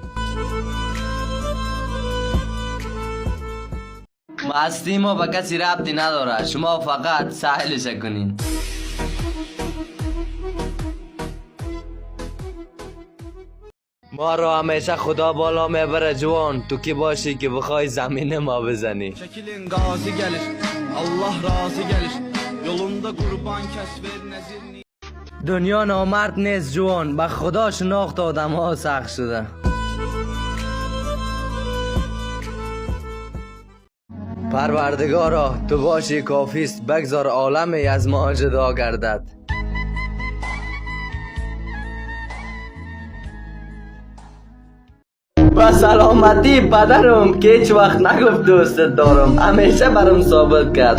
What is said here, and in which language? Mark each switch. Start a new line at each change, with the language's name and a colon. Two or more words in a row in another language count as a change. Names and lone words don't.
Persian: مستی ما به کسی ربطی نداره، شما فقط سهلش کنین. ما را همیشه خدا بالا میبره جوان، تو کی باشی که بخوای زمین ما بزنی.
Azerbaijani: Çəkilin qazi gəlir, Allah razı gəlir. Yolunda qurban kəs ver nəzirni.
Persian: دنیا نامرد نیست جوان، به خدا شناخت آدم ها سخت شده. پروردگارا تو باشی کافیست، بگذار عالمی از ما جدا گردد. با سلامتی پدرم که هیچ وقت نگفت دوستت دارم، همیشه برام ثابت کرد.